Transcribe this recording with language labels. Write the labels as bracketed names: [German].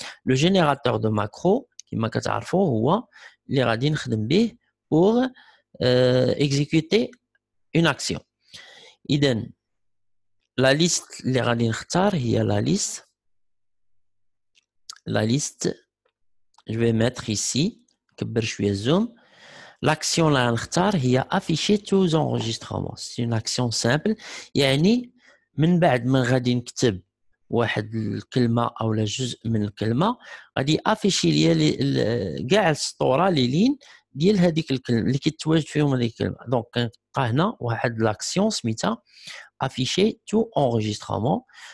[Arabic] لو جينيراتور دو ماكرو كما كتعرفوا هو اللي غادي نخدم به [French] pour exécuter une action. [Arabic] إذن [French] la liste [Arabic] اللي غادي نختار هي [French] la liste je vais mettre ici [Arabic] نكبر شوية الزوم. [French] l'action [Arabic] اللي غنختار هي [French] afficher tous enregistrements. c'est une action simple، [Arabic] يعني من بعد ما غادي نكتب واحد الكلمة أو جزء من الكلمة غادي افيشي ليا كاع السطورة لي لين ديال هذيك الكلمة اللي كيتواجد فيهم هذيك الكلمة. دونك كنلقى هنا واحد لاكسيون سميتها [French] afficher tout enregistrement.